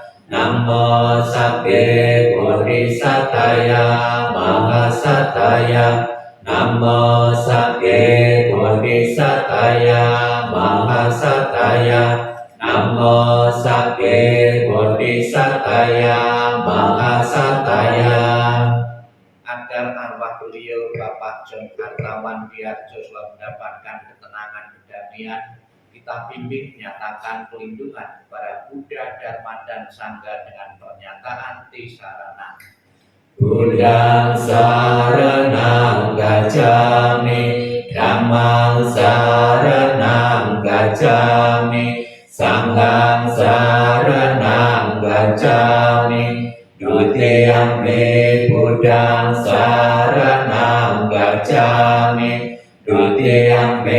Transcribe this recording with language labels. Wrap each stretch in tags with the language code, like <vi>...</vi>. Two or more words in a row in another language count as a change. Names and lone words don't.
<pi>Namo Sabbe Bodhisataya Mahasataya. Namo Sabbe Bodhisataya Mahasataya. Namo Sabbe Bodhisataya Mahasataya.</pi> <id>Agar arwah beliau Bapak John Hartawan Diarjo selalu mendapatkan ketenangan kedamaian, kita bimbing nyatakan pelindungan kepada Buddha, Dharma, dan Sangha dengan pernyataan Tisarana.</id> <pi>Buddhang saranang gacchami, Dhammang saranang gacchami, Sanghang saranang gacchami, Dutiyampi Buddhang saranang gacchami, Dutiyampi</pi>